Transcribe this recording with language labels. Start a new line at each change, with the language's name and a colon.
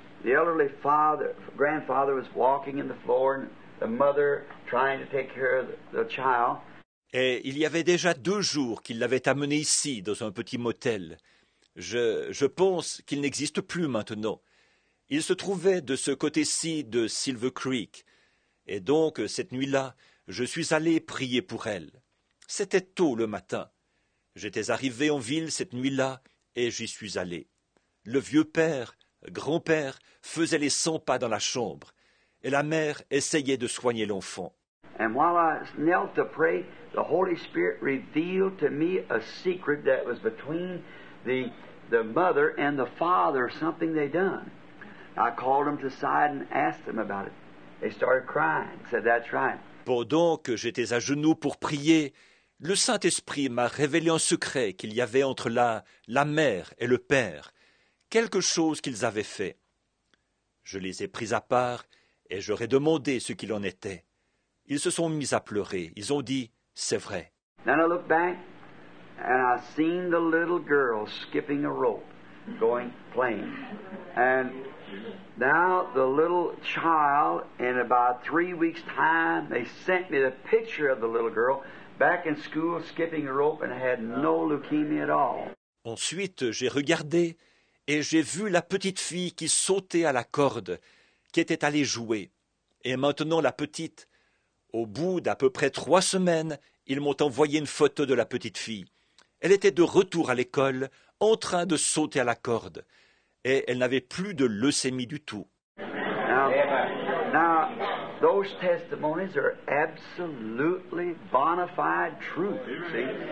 English: The elderly grandfather was walking in the floor, and the mother trying to take care of the child.
French: Et il y avait déjà 2 jours qu'il l'avait amenée ici, dans un petit motel. Je pense qu'il n'existe plus maintenant. Il se trouvait de ce côté-ci de Silver Creek. Et donc, cette nuit-là, je suis allé prier pour elle. C'était tôt le matin. J'étais arrivé en ville cette nuit-là et j'y suis allé. Le vieux père, grand-père, faisait les 100 pas dans la chambre. Et la mère essayait de soigner l'enfant.
English: And while I knelt to pray, the Holy Spirit revealed to me a secret that was between the mother and the father, something they done. I called them to the side and asked them about it. They started crying. Said, "That's right."
French: Pendant que j'étais à genoux pour prier, le Saint-Esprit m'a révélé un secret qu'il y avait entre la mère et le père, quelque chose qu'ils avaient fait. Je les ai pris à part et je leur ai demandé ce qu'il en était. Ils se sont mis à pleurer. Ils ont dit, c'est vrai.
English: Then I looked back and I seen the little girl skipping a rope, going playing. And now the little child, in about 3 weeks' time, they sent me the picture of the little girl back in school skipping a rope and had no leukemia at all.
French: Ensuite, j'ai regardé et j'ai vu la petite fille qui sautait à la corde, qui était allée jouer. Et maintenant la petite, au bout d'à peu près 3 semaines, ils m'ont envoyé une photo de la petite fille. Elle était de retour à l'école, en train de sauter à la corde. Et elle n'avait plus de leucémie du tout.
English: Now, those testimonies are absolutely bona fide truth, see?